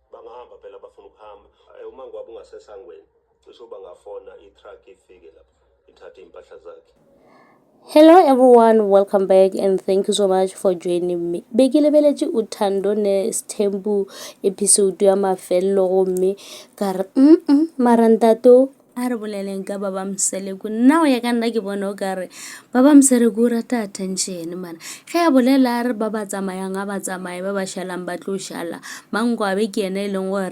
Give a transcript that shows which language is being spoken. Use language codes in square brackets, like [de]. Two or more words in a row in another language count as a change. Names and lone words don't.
[zu] mahamba phela bafuna ukuhamba uma ngabe ungasesangweni cishe bangafona i-truck ifike lapho ithathe impahla zakhe. [en] Hello everyone, welcome back and thank you so much for joining me. [nso] Bekilebeletse uthando ne Sthembu episode ya mafello gomme ka re marantato a re boleleng ka Baba Mseleku. Nna o ya ka nna ke bona o ka re Baba Mseleku o rata attention mana ge a bolela a re ba ba tsamayang a ba tsamaye ba ba shalang ba tlo shala Mangwabe ke ena e leng gore